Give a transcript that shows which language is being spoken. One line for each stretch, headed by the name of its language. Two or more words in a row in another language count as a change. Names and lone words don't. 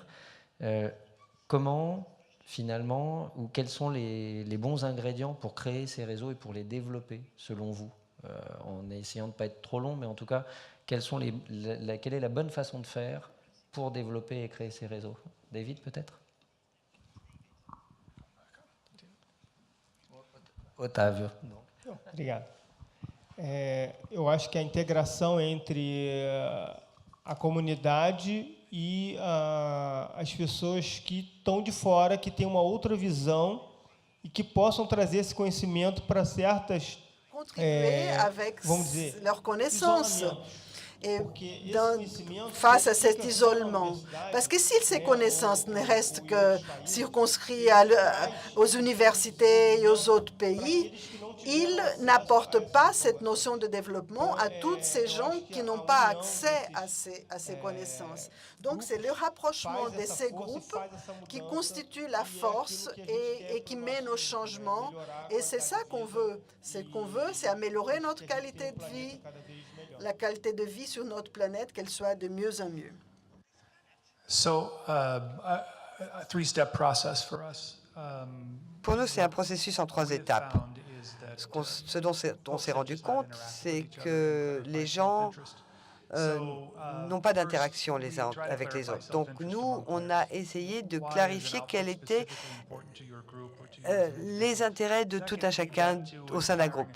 French: Comment finalement, ou quels sont les bons ingrédients pour créer ces réseaux et pour les développer, selon vous, en essayant de ne pas être trop long, mais en tout cas, quelle est la bonne façon de faire pour développer et créer ces réseaux? David, peut-être? Otávio.
Portuguese: Obrigado. Eu acho que a integração entre a comunidade e as pessoas que estão de fora, que têm uma outra visão e que possam trazer esse conhecimento para certas, vamos dizer,
French: leur connaissance et
Portuguese: porque esse conhecimento
French: face à cet isolement. Parce que si ces connaissances ne restent que circonscrites aux universités et aux autres pays, ils n'apportent pas cette notion de développement à tous ces gens qui n'ont pas accès à ces connaissances. Donc, c'est le rapprochement de ces groupes qui constitue la force et qui mène au changement. Et c'est ça qu'on veut. Ce qu'on veut, c'est améliorer notre qualité de vie, la qualité de vie sur notre planète, qu'elle soit de mieux en mieux.
English: So, a three-step process for us.
French: Pour nous, c'est un processus en 3 étapes. Ce dont on s'est rendu compte, c'est que les gens n'ont pas d'interaction les uns avec les autres. Donc nous, on a essayé de clarifier quels étaient les intérêts de tout un chacun au sein d'un groupe.